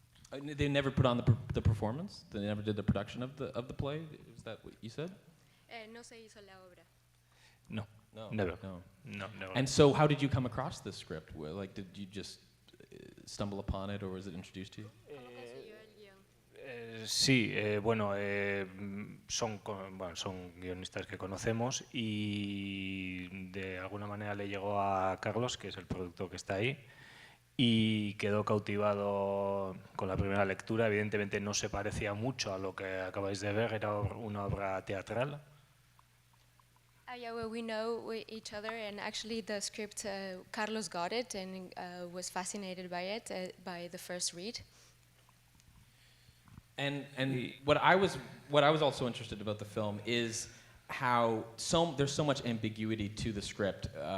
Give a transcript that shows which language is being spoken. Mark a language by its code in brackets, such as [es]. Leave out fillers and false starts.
[en] They never put on the performance? They never did the production of the play? Is that what you said? [es] No se hizo la obra. [en] No, No. never. [es] No. [en] No, never. And so how did you come across this script? Like, did you just stumble upon it, or was it introduced to you? [es] ¿Cómo consiguió el guión? Sí, bueno, son guionistas que conocemos y de alguna manera le llegó a Carlos, que es el productor que está ahí, y quedó cautivado con la primera lectura. Evidentemente no se parecía mucho a lo que acabáis de ver, era una obra teatral. [en] Yeah, well, we know each other, and actually the script, Carlos got it and was fascinated by it by the first read. And what I was also interested about the film is how there's so much ambiguity to the script.